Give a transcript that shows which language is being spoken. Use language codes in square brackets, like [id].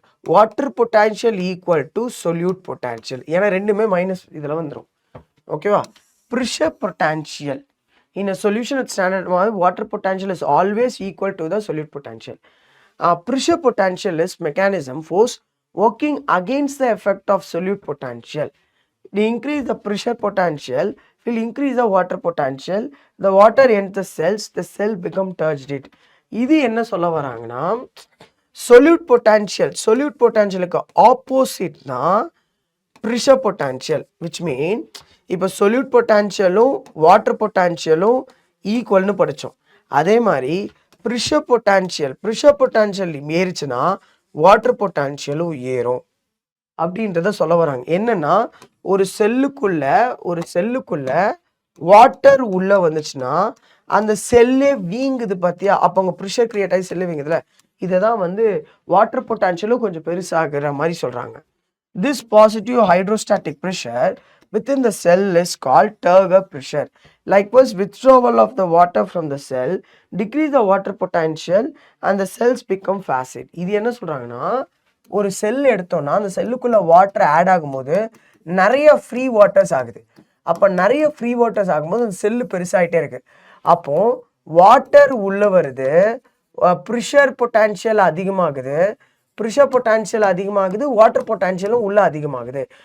[en] Water potential equal to solute potential. [ta] ஏன்னா ரெண்டுமே minus இதில் வந்துடும். ஓகேவா? [en] Pressure potential in a solution at standard water potential is always equal to the solute potential. Pressure potential is mechanism force working against the effect of solute potential. To increase the pressure potential will increase the water potential. The water enters the cells, the cell become turgid. [ta] இது என்ன சொல்ல வராங்கன்னா solute potentialக்கு opposite தான் pressure potential, which mean இப்போ solute potentialலும் water potentialலும் ஈக்குவல்னு படித்தோம். அதே மாதிரி pressure potential ஏறிச்சுன்னா water potentialலும் ஏறும் அப்படின்றத சொல்ல வராங்க. என்னன்னா ஒரு செல்லுக்குள்ள வாட்டர் உள்ள வந்துச்சுன்னா அந்த செல்லே வீங்குது பார்த்தியா? அப்போ அங்கே ப்ரெஷர் கிரியேட் ஆகி செல்லு வீங்குதுல, இதை தான் வந்து வாட்டர் பொட்டான்ஷியலும் கொஞ்சம் பெருசாகிற மாதிரி சொல்கிறாங்க. [en] This positive hydrostatic pressure within the cell is called turgor pressure. Likewise, withdrawal of the water from the cell decrease the water potential and the cells become flaccid. [ta] இது என்ன சொல்றாங்கன்னா ஒரு செல் எடுத்தோம்னா அந்த செல்லுக்குள்ள வாட்டர் ஆட் ஆகும்போது நிறைய ஃப்ரீ வாட்டர்ஸ் ஆகுது. அப்போ நிறைய ஃப்ரீ வாட்டர்ஸ் ஆகும்போது அந்த செல்லு பெருசாகிட்டே இருக்கு. அப்போ வாட்டர் உள்ள வருது, ப்ரெஷர் பொட்டான்ஷியல் அதிகமாகுது, ப்ரெஷர் பொட்டான்ஷியல் அதிகமாகுது, வாட்டர் பொட்டான்ஷியலும் உள்ள அதிகமாகுது.